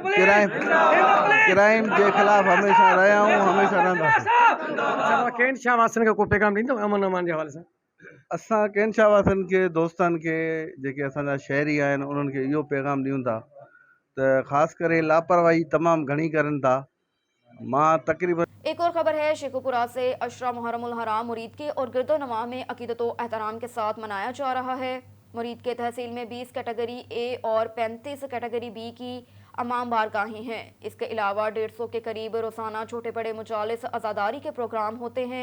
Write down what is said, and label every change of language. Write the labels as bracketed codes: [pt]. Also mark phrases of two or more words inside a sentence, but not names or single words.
[sd] क्राइम जे ख़िलाफ़ हमेशह रहिया आहियूं, हमेशह रहंदासीं। केन शाह वासन खे को पैगाम ॾींदो अमन अमान जे हवाले सां? असां केन शाह वासन खे, दोस्तनि खे, जेके असांजा शहरी आहिनि उन्हनि खे इहो पैगाम ॾियूं था त ख़ासि करे लापरवाही तमामु घणी करनि था। मां तक़रीबन [ur] ایک اور خبر ہے شیخوپورہ سے۔ عشرہ محرم الحرام مرید کے اور گرد و نواح میں عقیدت و احترام کے ساتھ منایا جا رہا ہے۔ مرید کے تحصیل میں 20 [en] category A [ur] اور 35 [en] category B [ur] کی امام بارگاہیں ہیں۔ اس کے علاوہ 150 کے قریب روزانہ چھوٹے بڑے مجالس عزاداری کے پروگرام ہوتے ہیں۔